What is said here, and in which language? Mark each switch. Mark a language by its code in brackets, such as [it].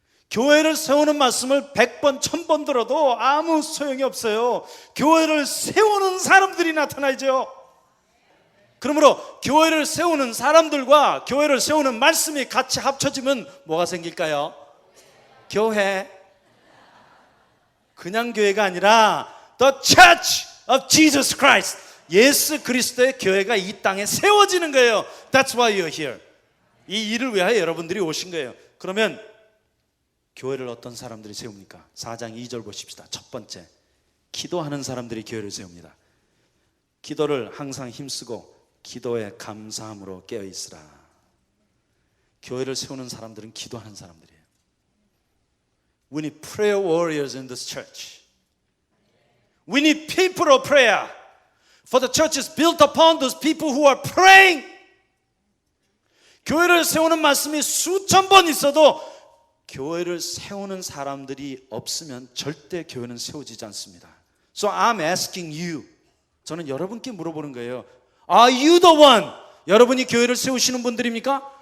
[ko] 교회를 세우는 말씀을 100번, 1000번 들어도 아무 소용이 없어요. 교회를 세우는 사람들이 나타나죠. 그러므로 교회를 세우는 사람들과 교회를 세우는 말씀이 같이 합쳐지면 뭐가 생길까요? 교회. 그냥 교회가 아니라 [en] The Church of Jesus Christ. [ko] 예수 그리스도의 교회가 이 땅에 세워지는 거예요. [en] That's why you're here. [ko] 이 일을 위하여 여러분들이 오신 거예요. 그러면 교회를 어떤 사람들이 세웁니까? 4장 2절 보십시다. 첫 번째, 기도하는 사람들이 교회를 세웁니다. 기도를 항상 힘쓰고 기도에 감사함으로 깨어있으라. 교회를 세우는 사람들은 기도하는 사람들이에요. [en] We need prayer warriors in this church. We need people of prayer. For the church is built upon those people who are praying. [ko] 교회를 세우는 말씀이 수천 번 있어도 교회를 세우는 사람들이 없으면 절대 교회는 세워지지 않습니다. [en] So I'm asking you. [ko] 저는 여러분께 물어보는 거예요. [en] Are you the one? [ko] 여러분이 교회를 세우시는 분들입니까?